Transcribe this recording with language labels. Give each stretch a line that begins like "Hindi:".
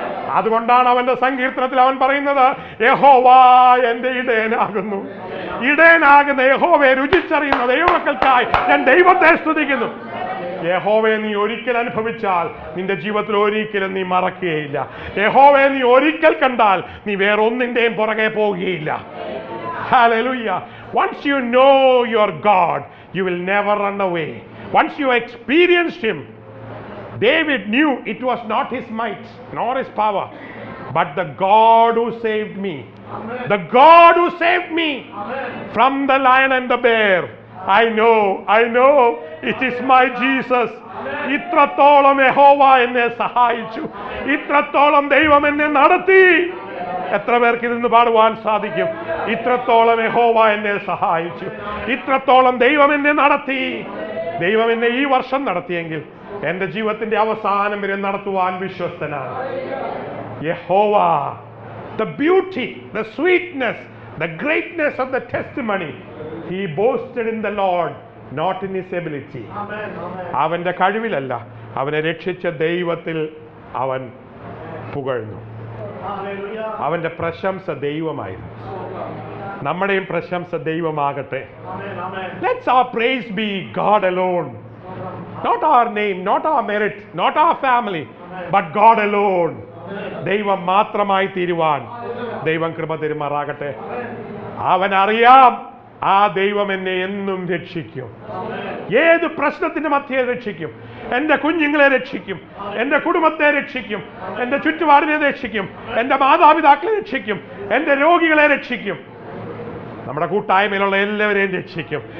Malayalam: അതുകൊണ്ടാണ് അവന്റെ സങ്കീർത്തനത്തിൽ അവൻ പറയുന്നത്, യഹോവ എന്റെ ഇടയനാകുന്നു. ഇടയനാകുന്ന യഹോവയെ രുചിച്ചറിയുന്ന ദൈവമക്കൾക്കായി ഞാൻ ദൈവത്തെ സ്തുതിക്കുന്നു. യഹോവയെ നീ ഒരിക്കൽ അനുഭവിച്ചാൽ നിന്റെ ജീവിതത്തിൽ ഒരിക്കലും നീ മറക്കുകയില്ല. യഹോവയെ നീ ഒരിക്കൽ കണ്ടാൽ നീ വേറൊന്നിന്റെയും പുറകെ പോവുകയില്ല.
English: Hallelujah. Once you know your God, you will never run away. Once you experienced him, David knew it was not his might nor his power, but the God who saved me. Amen. The God who saved me. Amen. From the lion and the bear. I know it is my Jesus.
Malayalam: ഇത്രത്തോളം യഹോവ എന്നെ സഹായിച്ചു, ഇത്രത്തോളം ദൈവം എന്നെ നടത്തി. എത്ര പേർക്ക് ഇതിന്ന് പാടുവാൻ സാധിക്കും? ഇത്രത്തോളം യഹോവ എന്നെ സഹായിച്ചു, ഇത്രത്തോളം ദൈവം എന്നെ നടത്തി. ദൈവം എന്നെ ഈ വർഷം നടത്തിയെങ്കിൽ എന്റെ ജീവിതത്തിന്റെ അവസാനം വരെ നടത്തുവാൻ വിശ്വസ്തനാണ്.
English: യഹോവ, the beauty, the sweetness, the greatness of the testimony, he boasted in the Lord, not in his ability.
Malayalam: അവന്റെ കഴിവിലല്ല, അവനെ രക്ഷിച്ച ദൈവത്തിൽ അവൻ പുകഴ്ന്നു. അവന്റെ പ്രശംസ ദൈവമായിരുന്നു. നമ്മുടെയും പ്രശംസ ദൈവമാകട്ടെ.
English: Let's our praise be God alone. Not our name, not our merit, not our family, but God alone.
Malayalam: ദൈവം മാത്രമായി തീരുവാൻ ദൈവം കൃപ തരുമാറാകട്ടെ. അവൻ അറിയാം ആ ദൈവം എന്നെ എന്നും രക്ഷിക്കും. ഏത് പ്രശ്നത്തിന്റെ മധ്യേ രക്ഷിക്കും. എന്റെ കുഞ്ഞുങ്ങളെ രക്ഷിക്കും, എന്റെ കുടുംബത്തെ രക്ഷിക്കും, എന്റെ ചുറ്റുപാടിനെ രക്ഷിക്കും, എന്റെ മാതാപിതാക്കളെ രക്ഷിക്കും, എന്റെ രോഗികളെ രക്ഷിക്കും, നമ്മുടെ കൂട്ടായ്മയിലുള്ള എല്ലാവരെയും രക്ഷിക്കും.